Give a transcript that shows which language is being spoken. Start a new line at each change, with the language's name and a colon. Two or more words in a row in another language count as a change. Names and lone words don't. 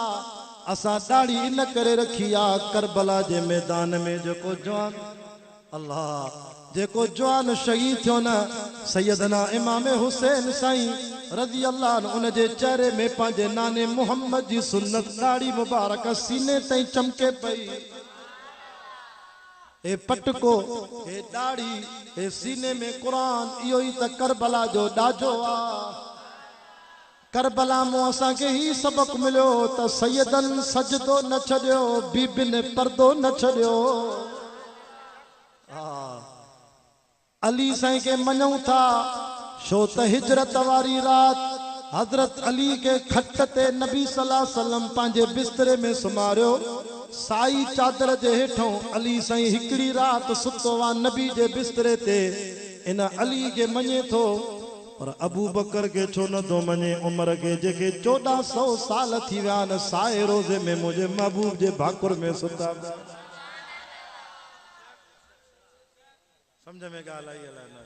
Sindhi: असां दाढ़ी इन करे रखी आहे करबला जे मैदान में जेको जवान अल्लाह जेको जवान शहीद थियो न सैयदना इमाम हुसैन साईं
Arabic: رضي الله عنه
Sindhi: उन जे चेहरे में पंहिंजे नाने मोहम्मद जी सुन्नत दाढ़ी मुबारक सीने ताईं चमके पई। ए पटको ए दाढ़ी ए सीने में कुरान इहो ई त करबला जो ॾाजो आहे। करबला में असां के ही सबक मिलो त सैयदन सजदो न छॾियो बीबिन पर्दो न छॾियो। अली साईं के मञूं था छो त हिजरत वारी रात हजरत अली के खट ते नबी
Arabic: صلى الله عليه وسلم
Sindhi: पंहिंजे बिस्तरे में सुमारियो साई चादर जे हेठों अली साईं हिकड़ी रात सुतो आहे नबी जे बिस्तरे ते इन अली के मञे थो पर अबू बकर के छो न थो मञे। उमर के जेके 1400 साल थी विया आहिनि साए रोज़े में मुंहिंजे महबूब जे भाकुर में सुता समझ में ॻाल्हि आई अलाए न।